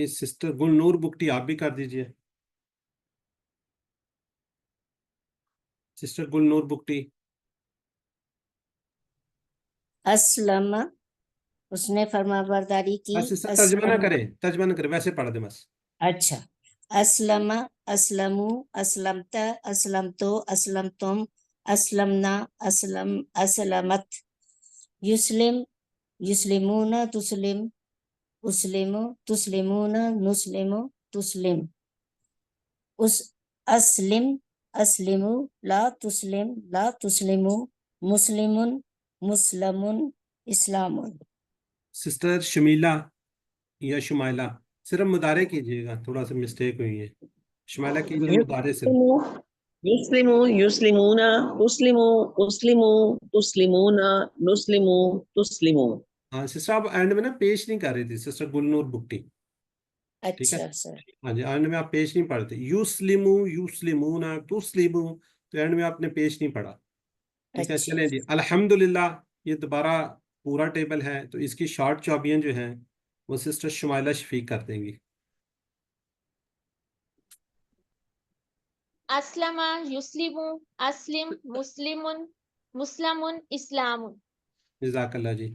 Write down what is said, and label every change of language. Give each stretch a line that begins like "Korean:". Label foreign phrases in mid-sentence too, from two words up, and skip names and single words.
Urdu: سسٹر گلنور بکٹی آپ بھی کر دیجیے، سسٹر گلنور بکٹی. اسلم اس نے فرماں برداری کی, بس سسٹر ترجمہ نہ اسلم کریں، ترجمہ نہ کریں، ویسے پڑھ دے بس. اچھا,
Arabic: أسلم أسلموا أسلمت أسلمتُ أسلمتم أسلمنا أسلم أسلمت، يسلم يسلمون تسلم أسلم تسلمون نسلم تسلم، أس أسلم أسلم لا تسلم مسلمٌ مسلمٌ إسلامٌ.
Urdu: سسٹر شمیلہ یا شمائلہ، صرف مضارع کیجیے گا، تھوڑا سا مسٹیک ہوئی ہے. شمائلہ کیجیے مضارع سے.
Arabic: يسلم يسلمون تسلم أسلم تسلمون نسلم تسلم.
Urdu: ہاں سسٹر، آپ اینڈ میں نا پیش نہیں کر رہی تھی، سسٹر گلنور بکٹی، ٹھیک ہے. اچھا سر, ہاں جی، اینڈ میں آپ پیش نہیں پڑھتے,
Arabic: يسلم يسلمون تسلم,
Urdu: ، تو اینڈ میں آپ نے پیش نہیں پڑھا، ٹھیک ہے. اچھا चलें जी, अल्हम्दुलिल्लाह ये दोबारा پورا ٹیبل ہے تو اس کی شارٹ چابیاں جو ہیں وہ سسٹر شمائلہ شفیق کر دیں گی.
Arabic: اسلم یسلم اسلم مسلم مسلم اسلام. جزاک اللہ
Urdu: جی.